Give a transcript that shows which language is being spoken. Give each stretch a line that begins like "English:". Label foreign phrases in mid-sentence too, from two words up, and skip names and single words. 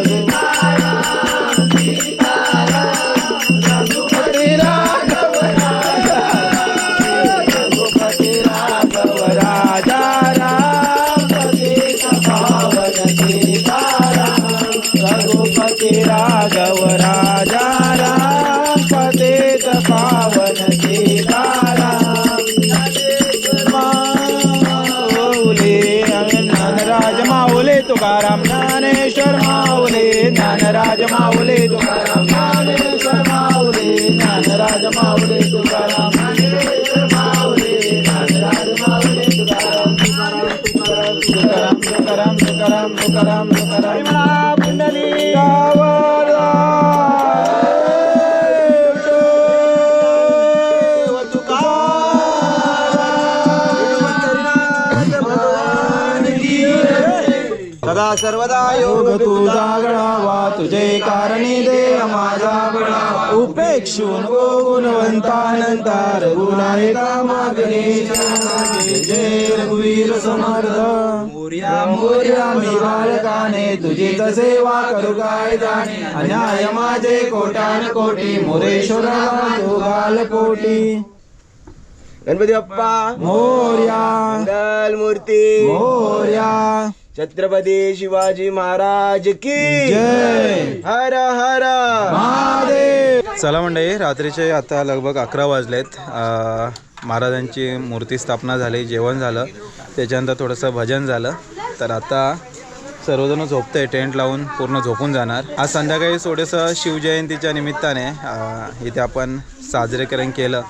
Hindi: रघुपति राघव रघुपति राघव राजा राम पतित पावन सीताराम रघुपति राघव राजा राम पतित पावन सीताराम
Marathi: माऊली ज्ञानराज माऊली तुकाराम ज्ञानेश्वर माऊली ज्ञानराज माऊली तुकाराम ज्ञानेश्वर माऊली ज्ञानराज माऊली तुकाराम ज्ञानेश्वर माऊली ज्ञानराज माऊली तुकाराम तुकाराम तुकाराम तुकाराम तुकाराम तुकाराम पुंडली सदा सर्वदा योग तुझा गणावा तुझे कारणी देव माझा बळावा उपेक्षून गो गुणवंतानंता रघुनायका मागणे जय रघुवीर समर्थ मोर्या मोर्या मी बालकाने तुझी सेवा करू काय जाणे अन्याय माझे कोटान कोटी मोरेश्वरा तू घालपोटी गणपती बाप्पा मोर्या मंगल मूर्ती मोर्या छत्रपती शिवाजी महाराज की जय हर हर महादेव. चला मंडळी, रात्रीचे आता लगभग 11 वाजलेत. महाराजांची मूर्ती स्थापना झाली, जेवण झालं, त्याच्यानंतर थोडंसं भजन झालं. तर आता सर्वजण झोपते, टेंट लावून पूर्ण झोपून जाणार. आज संध्याकाळी थोडंसं शिवजयंतीच्या निमित्ताने इथे आपण साजरेकरण केलं.